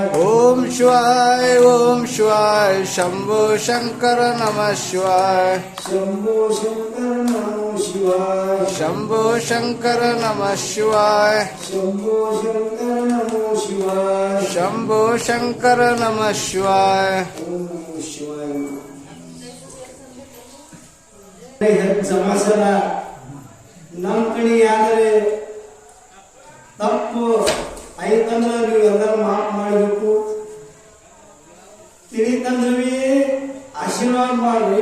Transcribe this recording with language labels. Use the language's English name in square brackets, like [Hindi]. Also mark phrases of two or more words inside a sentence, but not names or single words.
[Sanskrit] ಓಂ ಶಿವಾಯ ಶಂಭೋ ಶಂಕರ ನಮಃ ಶಿವಾಯ. ಶಂಭೋ ಶಂಕರ ನಮೋ ಶಿವಾಯ. ಶಂಭೋ ಶಂಕರ ನಮಃ ಶಿವಾಯ. ಶಂಭೋ ಶಂಕರ ನಮೋ ಶಿವಾಯ. ಶಂಭೋ ಶಂಕರ ನಮಃ ಶಿವಾಯ. ಓಂ ನಮೋ ಶಿವಾಯ. [Kannada] ಸಮಾಚಾರ ನಮ್ಮ ಕಡೆ ಯಾವ್ದಾರೆ ತಪ್ಪು ಐತಂದ್ರೆ ನೀವು ಎಲ್ಲರೂ ಮಾಫ್ ಮಾಡಬೇಕು. ತಿಳಿತಂದ್ರವಿ ಆಶೀರ್ವಾದ ಮಾಡ್ರಿ.